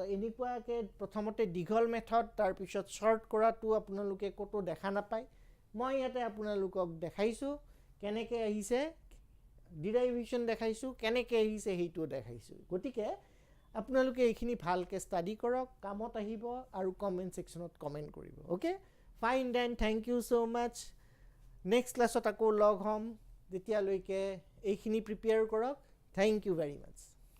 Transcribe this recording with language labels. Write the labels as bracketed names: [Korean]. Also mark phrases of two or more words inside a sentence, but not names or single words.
[Assamese] এনেকুৱাকে প্ৰথমতে দীঘল মেথড তাৰ পিছত শৰ্ট কৰাটো আপোনালোকে কতো দেখা নাপায় মই ইয়াতে আপোনালোকক দেখাইছো কেনেকৈ আহিছে ডিৰাইভেশ্যন দেখাইছো কেনেকৈ আহিছে হেইটো দেখাইছো গতিকে আপোনালোকে এইখিনি ভালকে ষ্টাডি কৰক কামত আহিব আৰু [English] comment section [Assamese] কমেন্ট কৰিব [English] okay fine then thank you so much next class [Assamese] আকৌ লগ হ'ম তেতিয়ালৈকে এইখিনি প্ৰিপেয়াৰ কৰক [English] thank you very much